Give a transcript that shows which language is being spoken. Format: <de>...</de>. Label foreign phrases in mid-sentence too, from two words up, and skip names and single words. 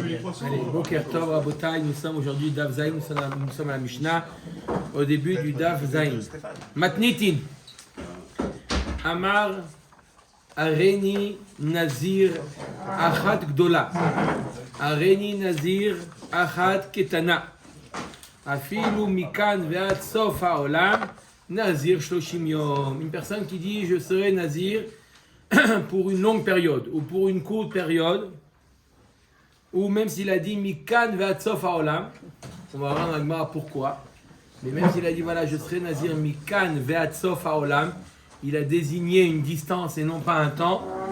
<fr>Allez,</fr> <he>בוקר טוב רבותי,</he> <fr>nous sommes aujourd'hui</fr> <he>דף ז,</he> <fr>nous sommes à la Mishnah, au début du</fr> <he>דף ז. Matnitin. אמר הריני נזיר אחת גדולה. הריני נזיר אחת קטנה. אפילו מכאן ועד סוף העולם נזיר שלושים יום.</he> <fr>Une personne qui dit je serai Nazir pour une longue période ou pour une courte période, ou même s'il a dit</fr> <he>מכאן ועד סוף העולם,</he> <fr>on va voir dans la Gemara pourquoi, mais même s'il a dit voilà je serai</fr> <he>נזיר מכאן ועד סוף העולם,</he> <fr>il a désigné une distance et non pas un temps.</fr>